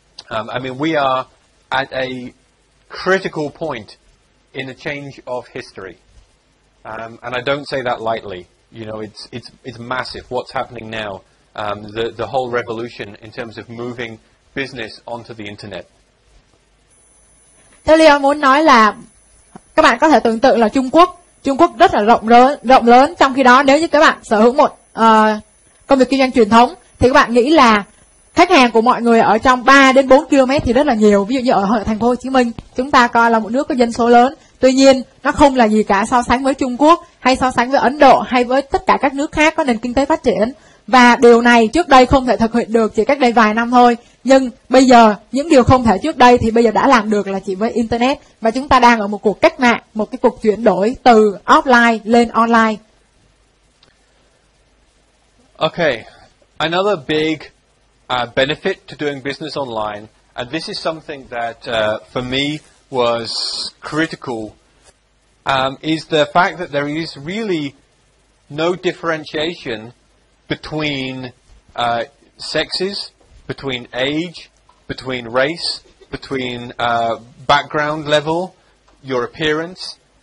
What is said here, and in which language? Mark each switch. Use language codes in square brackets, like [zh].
[en] I mean, we are at a critical point in the change of history, and I don't say that lightly. You know, it's massive what's happening now. The whole revolution in terms of moving business onto the internet. [vi] Theo Leon muốn nói là các bạn có thể tưởng tượng là Trung Quốc rất là rộng lớn, trong khi đó nếu như các bạn sở hữu một công việc kinh doanh truyền thống thì các bạn nghĩ là khách hàng của mọi người ở trong 3 đến 4 km thì rất là nhiều. Ví dụ như ở thành phố Hồ Chí Minh, chúng ta coi là một nước có dân số lớn. Tuy nhiên, nó không là gì cả so sánh với Trung Quốc hay so sánh với Ấn Độ hay với tất cả các nước khác có nền kinh tế phát triển. Và điều này trước đây không thể thực hiện được chỉ cách đây vài năm thôi. Nhưng bây giờ, những điều không thể trước đây thì bây giờ đã làm được là chỉ với Internet. Và chúng ta đang ở một cuộc cách mạng, một cái cuộc chuyển đổi từ offline lên online. [en] Okay, another big benefit to doing business online, and this is something that for me was critical, is the fact that there is really no differentiation between sexes, between age, between race, between background level, your appearance.